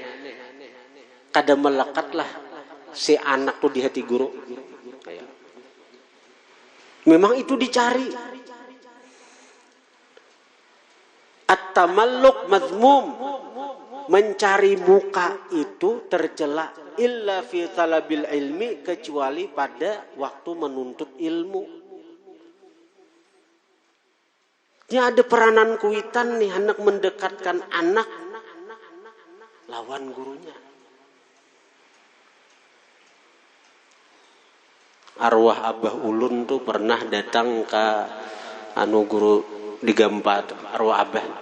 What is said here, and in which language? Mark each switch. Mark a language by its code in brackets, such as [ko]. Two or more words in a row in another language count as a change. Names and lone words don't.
[bjn] Kada melekatlah si anak tuh di hati guru. [id] Memang itu dicari. [ar] التملق مذموم, [id] mencari muka itu tercela, [ar] إلا في طلب العلم, [id] kecuali pada waktu menuntut ilmu. [bjn] Ini ada peranan kuitan nih, hendak mendekatkan anak lawan gurunya. Arwah Abah Ulun tuh pernah datang ke guru di Gampa tuh, arwah Abah.